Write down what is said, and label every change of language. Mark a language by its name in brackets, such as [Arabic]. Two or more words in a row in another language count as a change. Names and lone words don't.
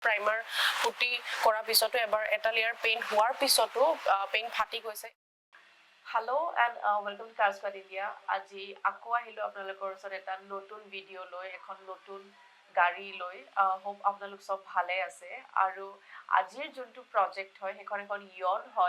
[Assamese] প্ৰাইমাৰ পুট্টি কৰা পিছত এবাৰ এটা [English] layer paint [Assamese] হোৱাৰ পিছত পেইণ্ট ফাটি গৈছে. [English] Hello and welcome to Custom India. [Assamese] আজি আকৌ আহিলোঁ আপোনালোকৰ ওচৰ এটা নতুন ভিডিঅ' লৈ এখন নতুন গাড়ী লৈ হ'প আপোনালোক সব ভালে আছে আৰু আজিৰ যিটো প্ৰজেক্ট হয় সেইখন এখন Eon হয়